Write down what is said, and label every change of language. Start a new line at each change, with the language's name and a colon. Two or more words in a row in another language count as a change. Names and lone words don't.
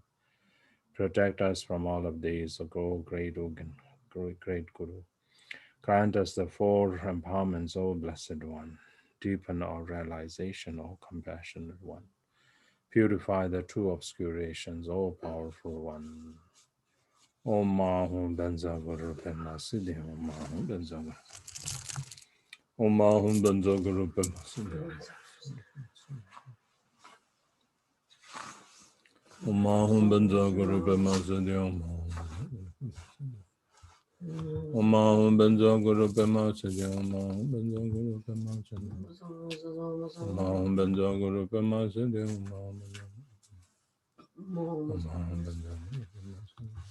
English: Protect us from all of these, O great Guru. Grant us the four empowerments, O Blessed One. Deepen our realization, O Compassionate One. Purify the two obscurations, O Powerful One.
Sanskrit: Om Mahum Benza Guru Pema Siddhi Om Mahum Benza Guru. Om Mahum Benza Guru Pema Siddhi. Om Mahum Benza Guru Pema Siddhi Om Mahum Benza Guru Pema Siddhi Om Mahum Benza Guru Pema Siddhi Om Mahum Benza Guru Pema Siddhi Om Mahum Benza Guru Pema Siddhi